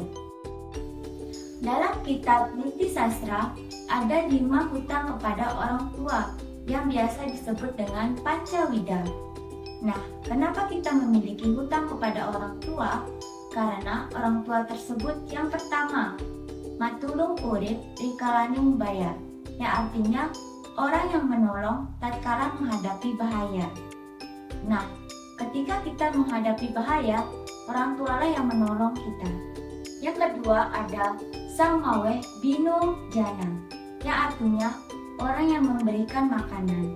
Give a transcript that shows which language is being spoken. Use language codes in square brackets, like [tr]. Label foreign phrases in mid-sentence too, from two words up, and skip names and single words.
[id] Dalam kitab Niti Sastra, ada 5 hutang kepada orang tua yang biasa disebut dengan Pancawida. Nah, kenapa kita memiliki hutang kepada orang tua? Karena orang tua tersebut yang pertama, [kaw] matulung urip rikalanung bayar, [id] yang artinya orang yang menolong tatkala menghadapi bahaya. Nah, ketika kita menghadapi bahaya, orang tualah yang menolong kita. Yang kedua ada Sang Maweh Bino Jana, yang artinya orang yang memberikan makanan.